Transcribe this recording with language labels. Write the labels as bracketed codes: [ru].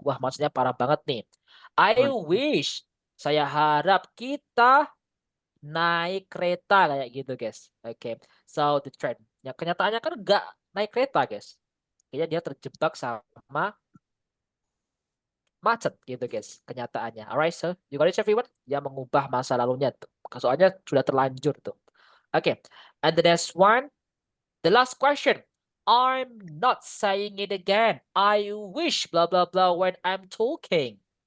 [id] Wah, maksudnya parah banget nih. I wish, saya harap kita naik kereta kayak gitu guys. Oke. [en] So the train. [id] Ya kenyataannya kan nggak naik kereta guys. Kayaknya dia terjebak sama macet gitu guys kenyataannya. [en] Alright, so you got it everyone? [id] Dia mengubah masa lalunya tuh. Soalnya sudah terlanjur tuh. [en] Okay, and the next one, the last question. I'm not saying it again. I wish blah blah blah when I'm talking.